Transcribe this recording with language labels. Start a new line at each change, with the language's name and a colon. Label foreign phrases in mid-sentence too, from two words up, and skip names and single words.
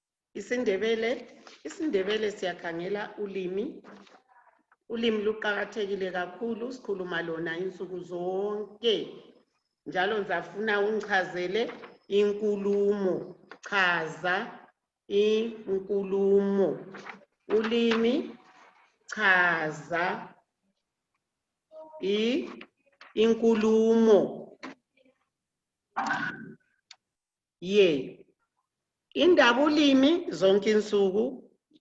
North Ndebele: Isindebele siyakhangela ulimi. Ulimi luqakathekile kakhulu, sikhuluma lona insuku zonke. Njalo ngizafuna ungichazele inkulumo. Chaza inkulumo. Ulimi, chaza inkulumo. Indaba ulimi zonke insuku.